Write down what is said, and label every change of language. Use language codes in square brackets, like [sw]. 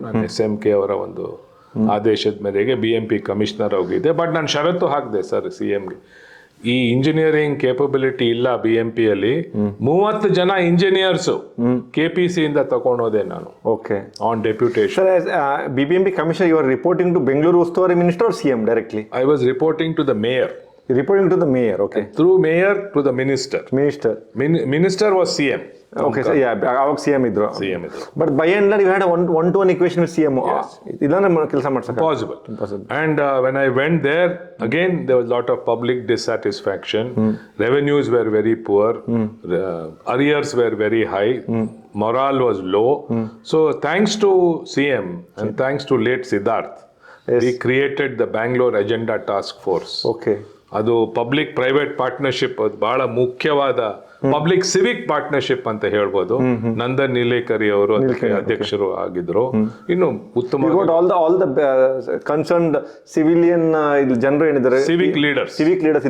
[kn] ನಾನು SMK ಅವರ ಒಂದು ಆದೇಶದ ಮೇರೆಗೆ BMP ಕಮಿಷನರ್ ಹೋಗಿದ್ದೆ. ಬಟ್ ನಾನು ಷರತ್ತು ಹಾಕಿದೆ ಸರ್ CMಗೆ, ಈ ಇಂಜಿನಿಯರಿಂಗ್ ಕೇಪಬಿಲಿಟಿ ಇಲ್ಲ BMP-ಯಲ್ಲಿ, 30 ಜನ ಇಂಜಿನಿಯರ್ಸ್ KPC ಇಂದ ತಗೊಂಡೋದೆ ನಾನು. Okay, [en] On deputation. BBMP commissioner, you are reporting to Bengaluru ಉಸ್ತುವಾರಿ minister or CM directly? I was reporting to the mayor. Reporting to the mayor, okay. Through mayor to the minister. Minister was CM. Okay, so yeah, [kn] ಅವಾಗ CM ಇದ್ರು. [en] But by and large you had a one-to-one equation with CM. [kn] ಇದನ್ನ ಕೆಲಸ ಮಾಡ್ಸಕ್ಕೆ [en] Impossible. And when I went there, again there was a lot of public dissatisfaction. Revenues were very poor. Arrears were very high. Morale was low. So thanks to CM and thanks to late Siddharth, we created the Bangalore Agenda Task Force. Okay. [kn] ಅದು public private partnership, ಅದು ಬಹಳ ಮುಖ್ಯವಾದ public Civic partnership ಅಂತ ಹೇಳ್ಬೋದು. ನಂದನ್ ನೀಲೇಕರಿ ಅವರು ಅದಕ್ಕೆ ಅಧ್ಯಕ್ಷರು ಆಗಿದ್ರು. ಇನ್ನು ಉತ್ತಮ [en] all the concerned civilian [kn] ಜನರು ಏನಿದ್ದಾರೆ, [en] civic leaders